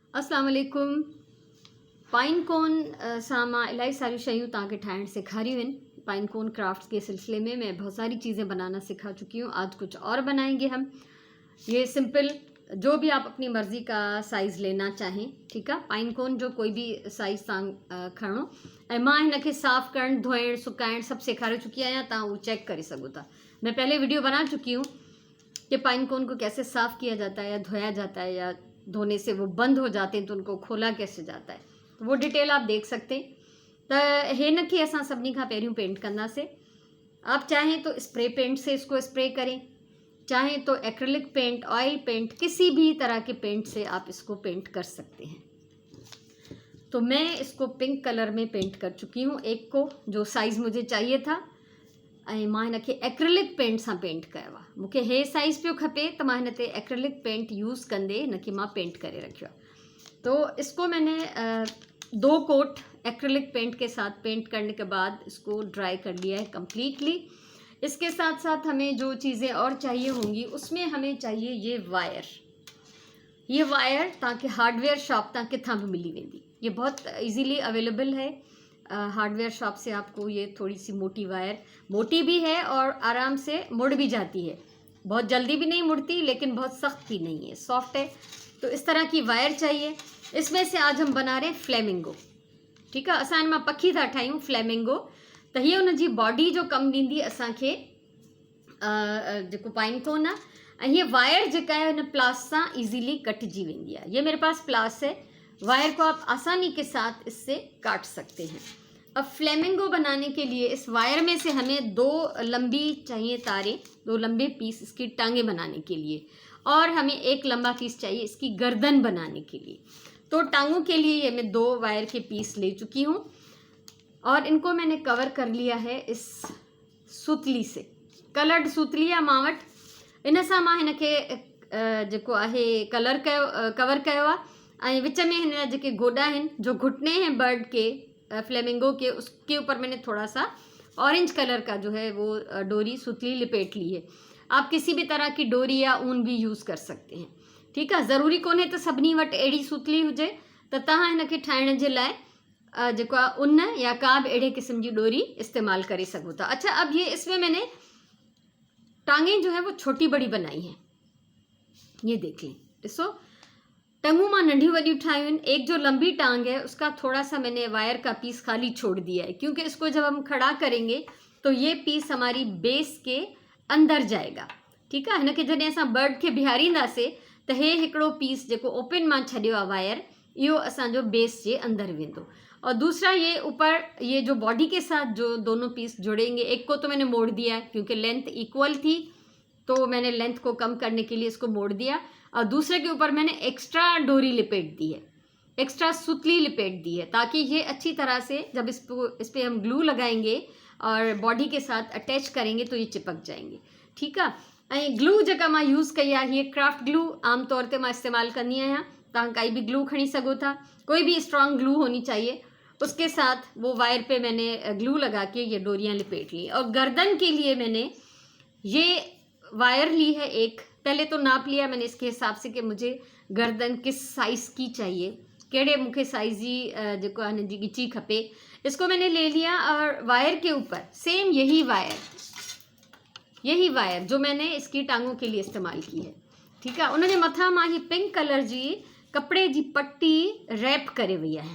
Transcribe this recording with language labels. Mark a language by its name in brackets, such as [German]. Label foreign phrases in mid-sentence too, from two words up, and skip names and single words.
[Arabic] السلام عليكم. [English] pine cone [Sindhi] सां मां इलाही सारियूं शयूं तव्हांखे ठाहिण सेखारियूं आहिनि। [English] pine cone crafts [Urdu] کے سلسلے میں میں بہت ساری چیزیں بنانا سکھا چکی ہوں. آج کچھ اور بنائیں گے ہم. یہ سمپل، جو بھی آپ اپنی مرضی کا سائز لینا چاہیں، ٹھیک ہے. [English] pine cone [Sindhi] जो कोई भी साइज़ तव्हां खणो ऐं मां हिनखे साफ़ करणु, धोइणु, सुकाइणु सभु सेखारे चुकी आहियां। तव्हां उहो चेक करे सघो था। [Urdu] میں پہلے ویڈیو بنا چکی ہوں کہ [English] pine cone [Urdu] کو کیسے صاف کیا جاتا ہے یا دھویا جاتا ہے، یا دھونے سے وہ بند ہو جاتے ہیں تو ان کو کھولا کیسے جاتا ہے، تو وہ ڈیٹیل آپ دیکھ سکتے ہیں. [Sindhi] तो हिन खे असां सभिनी खां पहिरियों पेंट कंदासीं। [Urdu] آپ چاہیں تو [English] spray paint [Urdu] سے اس کو سپرے کریں، چاہیں تو [English] acrylic paint, oil paint, [Urdu] کسی بھی طرح کے پینٹ سے آپ اس کو پینٹ کر سکتے ہیں. تو میں اس کو [English] pink color [Urdu] میں پینٹ کر چکی ہوں، ایک کو جو سائز مجھے چاہیے تھا, [Sindhi] ऐं मां हिनखे [English] acrylic paint [Sindhi] सां पेंट कयो आहे। मूंखे हे साइज़ पियो खपे त मां हिन ते [English] acrylic paint use [Sindhi] कंदे हिनखे मां पेंट करे रखियो आहे। [Urdu] تو اس کو میں نے [English] 2 coat acrylic paint [Urdu] کے ساتھ پینٹ کرنے کے بعد اس کو ڈرائی کر لیا ہے کمپلیٹلی. اس کے ساتھ ساتھ ہمیں جو چیزیں اور چاہیے ہوں گی اس میں ہمیں چاہیے یہ وائر. [Sindhi] ये वायर तव्हांखे [English] hardware shop [Sindhi] तां किथां भी मिली वेंदी। [Urdu] یہ بہت [English] easily available [Urdu] ہے. [English] hardware shop [Urdu] سے آپ کو یہ تھوڑی سی موٹی وائر، موٹی بھی ہے اور آرام سے مڑ بھی جاتی ہے. بہت جلدی بھی نہیں مڑتی، لیکن بہت سخت بھی نہیں ہے، سافٹ ہے. تو اس طرح کی وائر چاہیے. اس میں سے آج ہم بنا رہے ہیں فلیمنگو، ٹھیک ہے. [Sindhi] असां हिन मां पखी था ठाहियूं फ्लेमिंगो। त हीअ हुनजी बॉडी जो कमु ॾींदी असांखे जेको पाइन कोन आहे। ऐं हीअ वायर जेका है हिन प्लास सां इजीली कटजी वेंदी आहे। [Urdu] یہ میرے پاس پلاس ہے، وائر کو آپ آسانی کے ساتھ اس سے کاٹ سکتے ہیں. اب فلیمنگو بنانے کے لیے اس وائر میں سے ہمیں 2 لمبی چاہیے تاریں، 2 لمبے پیس اس کی ٹانگیں بنانے کے لیے، اور ہمیں 1 لمبا پیس چاہیے اس کی گردن بنانے کے لیے. تو ٹانگوں کے لیے یہ میں 2 وائر کے پیس لے چکی ہوں اور ان کو میں نے کور کر لیا ہے اس سُتلی سے. [Sindhi] कलर्ड सुतली आहे मां वटि। इन सां मां हिनखे जेको आहे कवर कयो आहे। ऐं विच में हिन जा जेके गोॾा आहिनि, [Urdu] جو گھٹنے ہیں برڈ کے، فلیمنگو کے، اس کے اوپر میں نے تھوڑا سا [English] orange color [Urdu] کا جو ہے وہ ڈوری سُتلی لپیٹ لی ہے. آپ کسی بھی طرح کی ڈوری یا اون بھی یوز کر سکتے ہیں، ٹھیک ہے. [Sindhi] ज़रूरी कोन्हे त सभिनी वटि अहिड़ी सुतली हुजे। त तव्हां हिनखे ठाहिण जे लाइ जेको आहे ऊन या का भी अहिड़े क़िस्म जी डोरी इस्तेमाल करे सघो था। [Urdu] اچھا، اب یہ اس میں میں نے ٹانگیں جو ہے وہ چھوٹی بڑی بنائی ہیں. یہ دیکھ لیں, [Sindhi] ॾिसो टंगू मां नंढी वॾियूं ठाहियूं आहिनि। [Urdu] ایک جو لمبی ٹانگ ہے اس کا تھوڑا سا میں نے وائر کا پیس خالی چھوڑ دیا ہے، کیونکہ اس کو جب ہم کھڑا کریں گے تو یہ پیس ہماری بیس کے اندر جائے گا، ٹھیک ہے. [Sindhi] हिनखे जॾहिं असां बर्ड खे बीहारींदासीं त हे हिकिड़ो पीस जेको ओपन मां छॾियो आहे वायर, इहो असांजो बेस जे अंदर वेंदो। [Urdu] اور دوسرا یہ اوپر، یہ جو باڈی کے ساتھ جو دونوں پیس جڑیں گے، ایک کو تو میں نے موڑ دیا ہے کیونکہ [English] length equal [Urdu] تھی، تو میں نے لینتھ کو کم کرنے کے لیے اس کو موڑ دیا. اور دوسرے کے اوپر میں نے ایکسٹرا ڈوری لپیٹ دی ہے، ایکسٹرا سُتلی لپیٹ دی ہے، تاکہ یہ اچھی طرح سے جب اس پہ ہم گلو لگائیں گے اور باڈی کے ساتھ اٹیچ کریں گے تو یہ چپک جائیں گے، ٹھیک ہے. [Sindhi] ऐं ग्लू जेका मां यूज़ कई आहे, ये [English] craft glue [Sindhi] आमतौर ते मां इस्तेमाल कंदी आहियां। तव्हां काई भी ग्लू खणी सघो था, [Urdu] کوئی بھی [English] strong glue [Urdu] ہونی چاہیے. اس کے ساتھ وہ وائر پہ میں نے گلو لگا کے یہ ڈوریاں لپیٹ لی. اور گردن کے لیے میں نے یہ وائر لی ہے ایک، پہلے تو ناپ لیا میں نے اس کے حساب سے کہ مجھے گردن کس سائز کی چاہیے, [Sindhi] कहिड़े मूंखे साइज़ जी जेको आहे हिन जी ॻिची खपे। [Urdu] اس کو میں نے لے لیا اور وائر کے اوپر سیم یہی وائر جو میں نے اس کی ٹانگوں کے لیے استعمال کی ہے، ٹھیک ہے. [Sindhi] उनजे मथां मां ही [English] pink color [Sindhi] जी कपिड़े जी पट्टी रैप करे वई आहे।